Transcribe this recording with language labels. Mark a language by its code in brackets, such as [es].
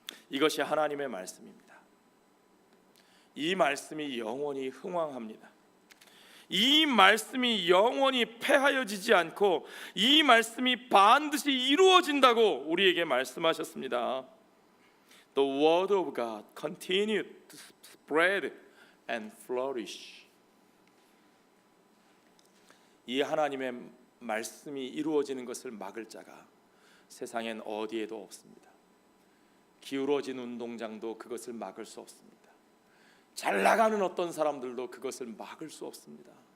[ko] 이것이 하나님의 말씀입니다. 이 말씀이 영원히 흥왕합니다. 이 말씀이 영원히 패하여지지 않고 이 말씀이 반드시 이루어진다고 우리에게 말씀하셨습니다. [en] The word of God continued to spread and flourish. [ko] 이 하나님의 말씀이 이루어지는 것을 막을 자가 세상엔 어디에도 없습니다. 기울어진 운동장도 그것을 막을 수 없습니다. 잘 나가는 어떤 사람들도 그것을 막을 수 없습니다.